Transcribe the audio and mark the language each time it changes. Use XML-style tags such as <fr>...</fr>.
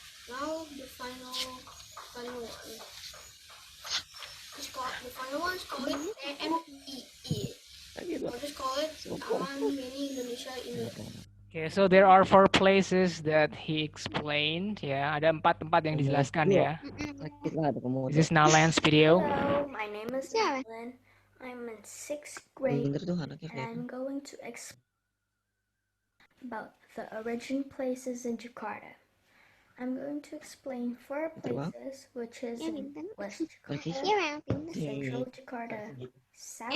<en>Now the final one. The final one is called AMEE. Or just call it Taman Mini Indonesia Indah. Okay, so there are 4 places that he explained.</en> <id>Ya, ada 4 tempat yang dijelaskan ya.</id> <en>This is Nalan's video. Hello, my name is Evelyn. I'm in 6th grade and I'm going to explain about the origin places in Jakarta. I'm going to explain 4 places, which is in West Jakarta, Central Jakarta, South</en>